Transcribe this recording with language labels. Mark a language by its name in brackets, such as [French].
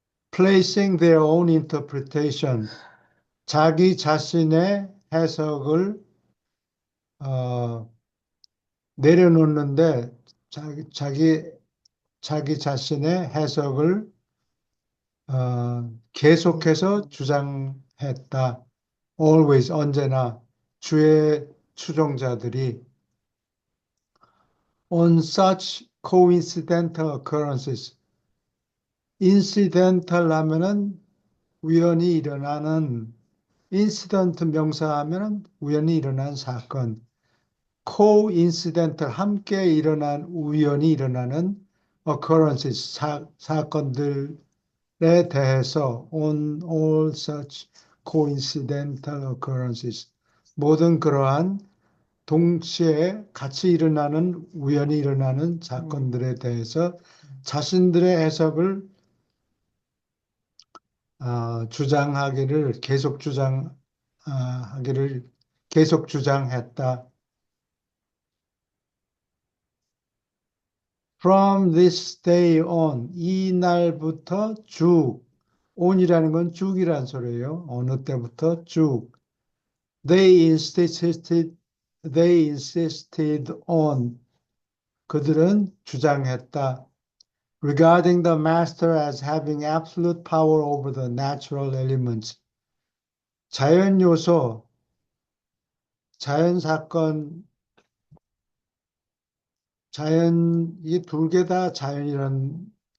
[English] placing their own interpretation, [Korean] 자기 자신의 해석을 어, 내려놓는데 자기 자신의 해석을 계속해서 주장했다. [English] always [Korean] 언제나 주의 추종자들이 [English] on such coincidental occurrences. [Korean] incidental 하면은 우연히 일어나는 incident 명사하면은 우연히 일어난 사건. coincidental 함께 일어난 우연히 일어나는 occurrences 사건들에 대해서 [English] on all such coincidental occurrences [Korean] 모든 그러한 동시에 같이 일어나는 우연히 일어나는 사건들에 대해서 자신들의 해석을 주장하기를 계속 주장했다. [English] From this day on, [Korean] 이 날부터 쭉, on이라는 건 쭉이란 소리예요. 어느 때부터 쭉. [English] They insisted on, [Korean] 그들은 주장했다. [English] Regarding the master as having absolute power over the natural elements. [Korean] 자연 요소, 자연 사건, 이게 둘 개 다 자연이란